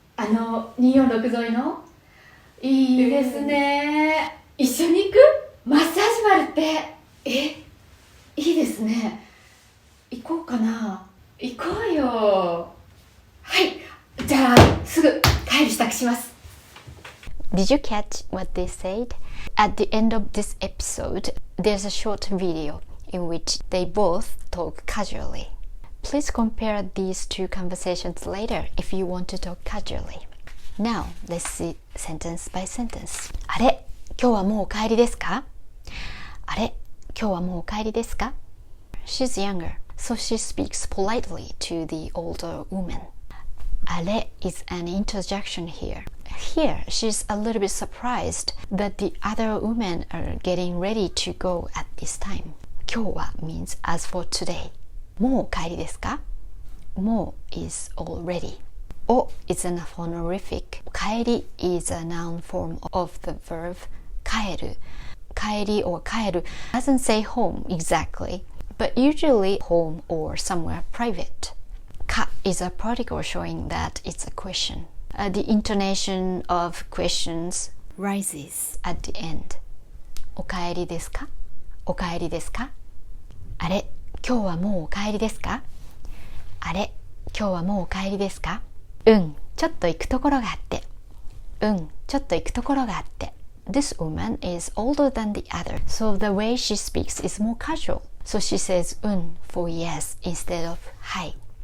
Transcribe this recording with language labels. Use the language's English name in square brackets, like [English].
[Japanese] 246沿いの？いいですね。一緒に行く？マッサージバルって。いいですね。行こうかな。行こうよ。はい。じゃあすぐ帰る支度します。 [English] Did you catch what they said? At the end of this episode, there's a short video in which they both talk casually. Please compare these two conversations later if you want to talk casually. Now, let's see sentence by sentence. [Japanese] あれ、今日はもうお帰りですか？あれ、今日はもうお帰りですか？ [English] She's younger, so she speaks politely to the older woman. あれ is an interjection here. Here, she's a little bit surprised that the other women are getting ready to go at this time. 今日は means as for today. [Japanese] もうお帰りですか？ [English] もう is already. お is an honorific. 帰り is a noun form of the verb 帰る. 帰り or 帰る doesn't say home exactly, but usually home or somewhere private. か is a particle showing that it's a question. The intonation of questions rises at the end. [Japanese] お帰りですか？お帰りですか？あれ、今日はもうお帰りですか？あれ、今日はもうお帰りですか？うん、ちょっと行くところがあって。うん、ちょっと行くところがあって。 [English] This woman is older than the other, so the way she speaks is more casual. So she says for yes instead of はい。